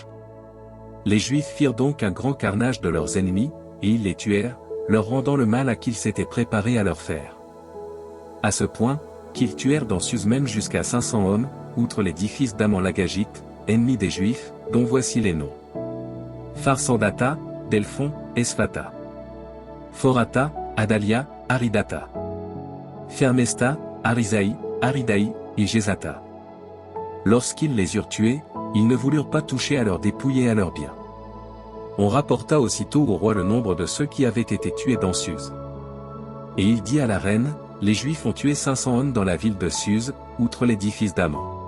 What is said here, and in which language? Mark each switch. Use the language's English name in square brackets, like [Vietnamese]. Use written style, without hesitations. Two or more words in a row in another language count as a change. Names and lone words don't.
[French] Les Juifs firent donc un grand carnage de leurs ennemis, et ils les tuèrent, leur rendant le mal à qu'ils s'étaient préparés à leur faire. À ce point, qu'ils tuèrent dans Suse même jusqu'à 500 hommes, outre les 10 fils d'Amon l'Agagite, ennemis des Juifs, dont voici les noms. Pharsandata, Delphon, Esphata. Phorata, Adalia, Aridata. Fermesta, Arisaï, Aridaï, et Gézata. Lorsqu'ils les eurent tués, ils ne voulurent pas toucher à leurs dépouilles et à leurs biens. On rapporta aussitôt au roi le nombre de ceux qui avaient été tués dans Suse. Et il dit à la reine, les Juifs ont tué 500 hommes dans la ville de Suse, outre les 10 fils d'Amon.